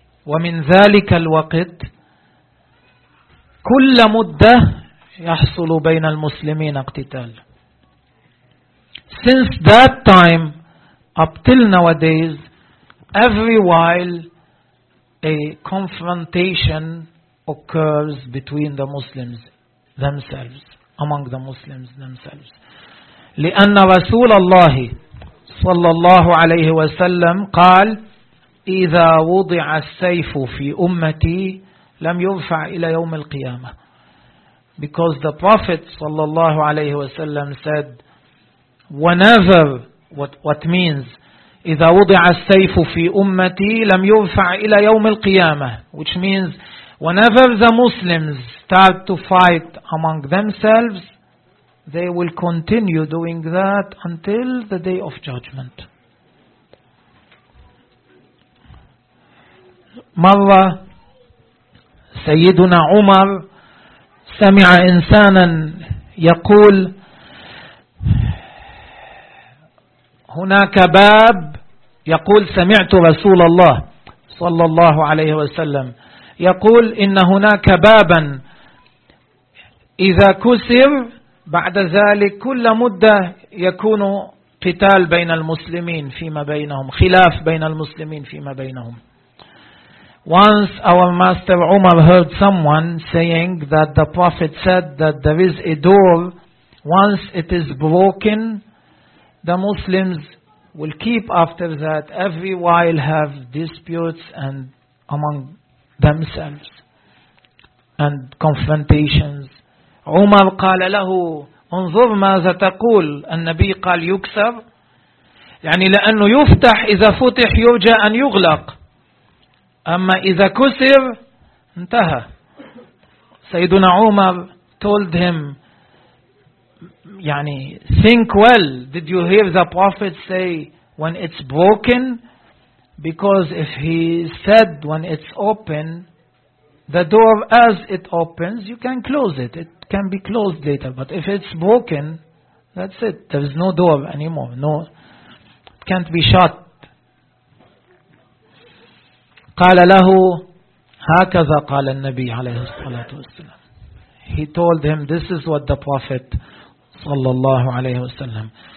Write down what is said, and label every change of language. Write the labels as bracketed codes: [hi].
[ar] ومن ذلك الوقت كل مدة يحصل بين المسلمين اقتتال. [en] Since that time, up till nowadays, every while a confrontation occurs between the Muslims. themselves, among the Muslims themselves. [ar] لأن رسول الله صلى الله عليه وسلم قال إذا وضع السيف في أمتي لم يرفع إلى يوم القيامة. [en] Because the Prophet [ar] صلى الله عليه وسلم [en] said whenever, what means [ar] إذا وضع السيف في أمتي لم يرفع إلى يوم القيامة, [en] which means whenever the Muslims start to fight among themselves, they will continue doing that until the Day of Judgment. [ar] مرة سيدنا عمر سمع إنسانا يقول هناك باب, يقول سمعت رسول الله صلى الله عليه وسلم يقول إن هناك بابا إذا كسر بعد ذلك كل مدة يكون قتال بين المسلمين فيما بينهم, خلاف بين المسلمين فيما بينهم. [en] Once our master Umar heard someone saying that the Prophet said that there is a door, once it is broken, the Muslims will keep after that, every while have disputes and among themselves and confrontations. Umar [ar] قال له انظر ماذا تقول, النبي قال يكسر, يعني لأنه يفتح إذا فتح يرجى أن يغلق, أما إذا كسر انتهى. سيدنا عمر [en] told him يعني think well, did you hear the Prophet say when it's broken? Because if he said when it's open, the door as it opens you can close it, it can be closed later, but if it's broken, that's it, there is no door anymore, no, it can't be shut. [ar] قال له هكذا قال النبي عليه الصلاة والسلام. [en] He told him this is what the Prophet [ar] صلى الله عليه وسلم.